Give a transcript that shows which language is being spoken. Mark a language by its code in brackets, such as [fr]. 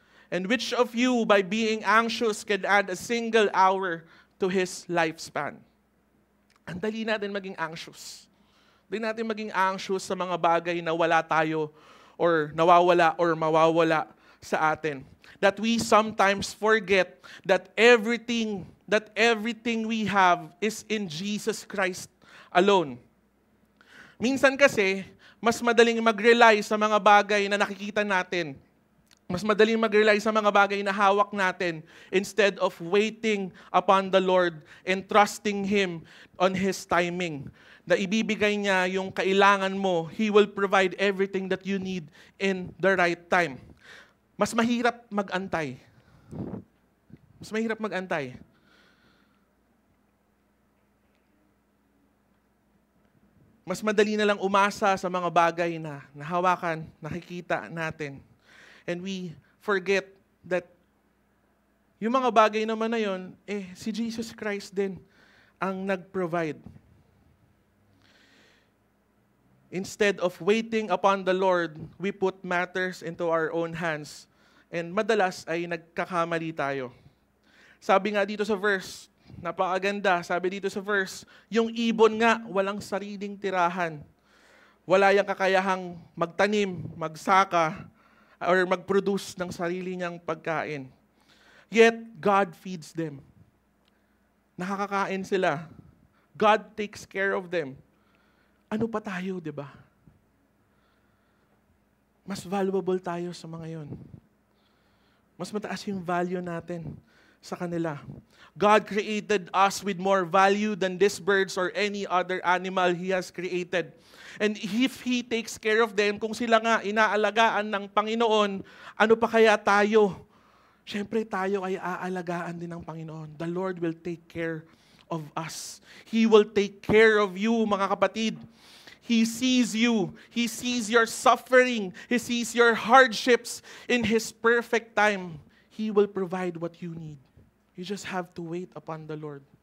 [en] And which of you, by being anxious, can add a single hour to his lifespan? [tl] Ang dali natin maging anxious. Dali natin maging anxious sa mga bagay na wala tayo or nawawala or mawawala sa atin. [en] That we sometimes forget that everything we have is in Jesus Christ alone. [tl] Minsan kasi, mas madaling mag-rely sa mga bagay na nakikita natin. Mas madaling mag-rely sa mga bagay na hawak natin [en] instead of waiting upon the Lord and trusting Him on His timing. [tl] Na ibibigay niya yung kailangan mo, [en] He will provide everything that you need in the right time. [tl] Mas mahirap mag-antay. Mas mahirap mag-antay. Mas madali na lang umasa sa mga bagay na nahawakan, nakikita natin. [en] And we forget that [tl] yung mga bagay naman na yun, si Jesus Christ din ang nag-provide. [en] Instead of waiting upon the Lord, we put matters into our own hands. [tl] And madalas ay nagkakamali tayo. Sabi nga dito sa verse, napakaganda, sabi dito sa verse, yung ibon nga, walang sariling tirahan. Wala yang kakayahang magtanim, magsaka, or mag-produce ng sarili niyang pagkain. [en] Yet, God feeds them. [tl] Nakakakain sila. [en] God takes care of them. [tl] Ano pa tayo, di ba? Mas valuable tayo sa mga yon. Mas mataas yung value natin sa kanila. [en] God created us with more value than these birds or any other animal He has created. And if He takes care of them, [tl] kung sila nga inaalagaan ng Panginoon, ano pa kaya tayo? Siyempre tayo ay aalagaan din ng Panginoon. [en] The Lord will take care of us. He will take care of you, [tl] mga kapatid. [en] He sees you. He sees your suffering. He sees your hardships. In His perfect time, He will provide what you need. You just have to wait upon the Lord.